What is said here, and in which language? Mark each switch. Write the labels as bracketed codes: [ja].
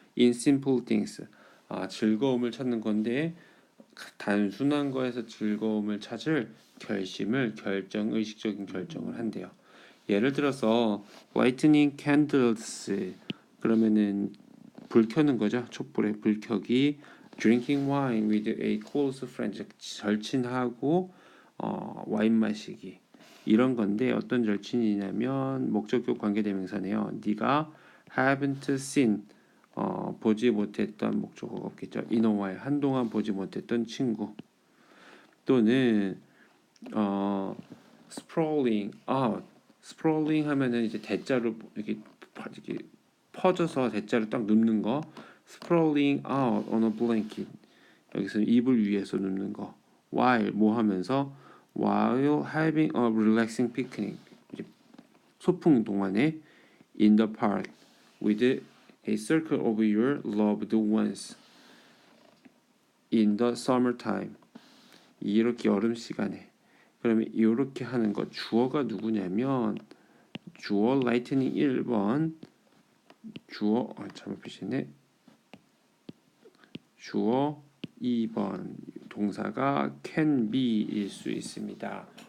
[en] in simple things [ko] 즐거움을 찾는 건데 단순한 거에서 즐거움을 찾을 결정, 의식적인 결정을 한대요. 예를 들어서 [en] lighting candles [ko] 그러면은 불 켜는 거죠. 촛불에 불 켜기. [en] drinking wine with a close friend [ko] 절친하고 와인 마시기. 이런 건데 어떤 절친이냐면 목적격 관계대명사네요. 네가 [en] haven't seen [ko] 보지 못했던 목적어가 없겠죠. [en] in a while [ko] 한동안 보지 못했던 친구. [en] 또는 sprawling out. [ko] sprawling 하면은 이제 대자로 이렇게 퍼져서 대자로 딱 눕는 거. [en] sprawling out on a blanket. [ko] 여기서 이불 위에서 눕는 거. [en] while [ko] 뭐 하면서 [en] while having a relaxing picnic. [ko] 소풍 동안에 [en] in the park with a circle of your loved ones in the summertime. [ko] 이렇게 여름 시간에. 그러면 이렇게 하는 거 주어가 누구냐면 주어 lightning 1번 주어 잘못 표시했네. 주어 2번 동사가 can be일 수 있습니다.